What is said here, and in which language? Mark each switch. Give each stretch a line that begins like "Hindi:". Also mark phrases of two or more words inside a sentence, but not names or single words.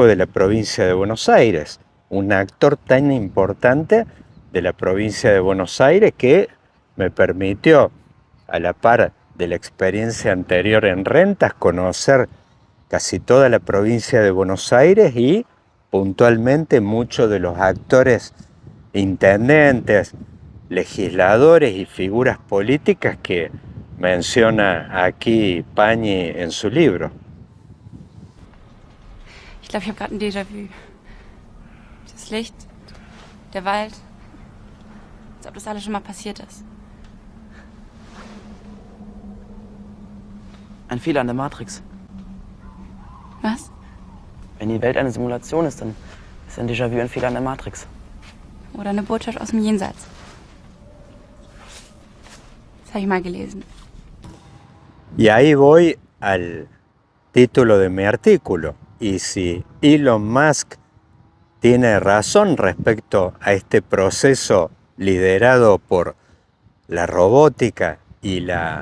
Spanish: de la Provincia de Buenos Aires, un actor tan importante de la provincia de Buenos Aires que me permitió, a la par de la experiencia anterior en rentas, conocer casi toda la provincia de Buenos Aires y puntualmente muchos de los actores, intendentes, legisladores y figuras políticas que menciona aquí Pañi en su libro.
German: Ich glaube, ich habe gerade ein Déjà-vu. Das Licht, der Wald, als ob das alles schon mal passiert ist. Ein Fehler an der Matrix. Was? Wenn die Welt eine Simulation ist, dann ist ein Déjà-vu ein Fehler an der Matrix. Oder eine Botschaft aus dem Jenseits. Das habe ich mal gelesen.
Spanish: Y ahí voy al título de mi artículo. Y si Elon Musk tiene razón respecto a este proceso liderado por la robótica y la